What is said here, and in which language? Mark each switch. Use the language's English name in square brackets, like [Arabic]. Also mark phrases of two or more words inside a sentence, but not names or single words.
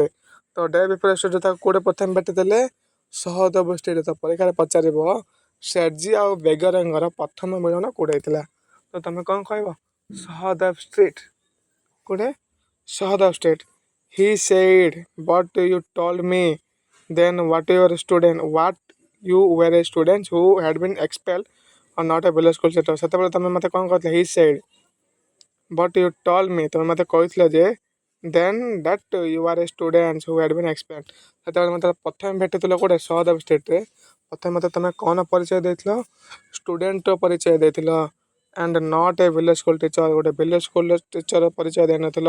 [Odia] ତ [English] day before yesterday [Odia] ତାକୁ କୋଉଟେ ପ୍ରଥମେ ଭେଟିଥିଲେ? ସହଦେବ ଷ୍ଟ୍ରିଟ୍। ତ ପରୀକ୍ଷାରେ ପଚାରିବ ସେର୍ଜି ଆଉ ବେଗରଙ୍କର ପ୍ରଥମ ମିଳନ କୋଉଠି ହେଇଥିଲା? ତ ତମେ କ'ଣ କହିବ? ସହଦେବ ଷ୍ଟ୍ରିଟ୍। କୋଉଠି? [English] ସହଦେବ ଷ୍ଟ୍ରିଟ୍। he said but you told me then what you were a student who had been expelled or not a village school teacher। [Odia] ସେତେବେଳେ ତମେ ମୋତେ କ'ଣ କହିଥିଲ? [English] he said but you told me, [Odia] ତମେ ମୋତେ କହିଥିଲ ଯେ [English] then that you are a student who had been expelled. [Odia] ସେତେବେଳେ ମୋତେ ପ୍ରଥମେ ଭେଟିଥିଲ କୋଉଟେ? ସହଦେବ ଷ୍ଟ୍ରିଟ୍ରେ। ପ୍ରଥମେ ମୋତେ ତମେ କ'ଣ ପରିଚୟ ଦେଇଥିଲ? ଷ୍ଟୁଡେଣ୍ଟର ପରିଚୟ ଦେଇଥିଲ [English] and not a village school teacher, ଗୋଟେ village school teacher [Odia] ପରିଚୟ ଦେଇନଥିଲ।